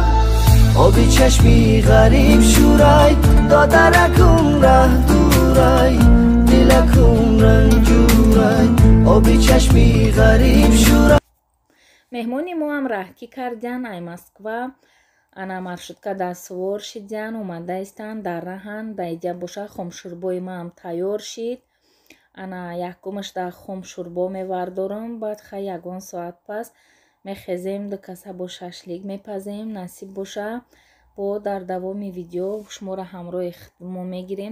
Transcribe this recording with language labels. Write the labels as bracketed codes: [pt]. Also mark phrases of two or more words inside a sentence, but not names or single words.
[fa] آبی چشمی غریب شورای، دادرکم ره دورای، دلکم رنجورای. آبی چشمی غریب شورای. مهمونی ما هم راهکی کردن ای مسکوا. [tg] انا маршрутка да свор шидян омада истанд, дар раҳан да иҷа боша хомшӯрбои маам тайёр шид. ана якумаш да хомшӯрбо мевардорам. баъд ха ягон соат пас мехезем ду каса бо шашлик мепазем. насиб боша бо дар давоми видео шуморо ҳамроҳи мо мегирем.